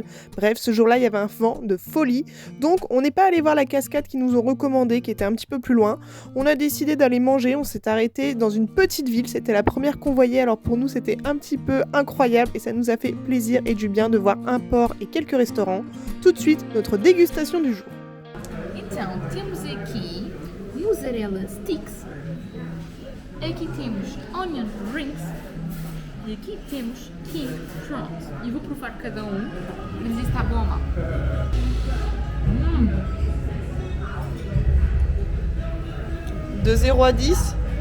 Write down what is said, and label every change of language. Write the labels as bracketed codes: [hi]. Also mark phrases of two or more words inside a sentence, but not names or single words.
[fr] Bref, ce jour-là, il y avait un vent de folie. Donc, on n'est pas allé voir la cascade qu'ils nous ont recommandée, qui était un petit peu plus loin. On a décidé d'aller manger, on s'est arrêté dans une petite ville. C'était la première qu'on voyait, alors pour nous, c'était un petit peu incroyable. Et ça nous a fait plaisir et du bien de voir un port et quelques restaurants. Tout de suite, notre dégustation du jour. [pt] Então, temos aqui [en] mozzarella sticks. [pt] Aqui temos [en] onion rings. [pt] E aqui temos [en] king prawns. [pt] E vou provar cada mas isso está bom, mal. [fr] De 0 à 10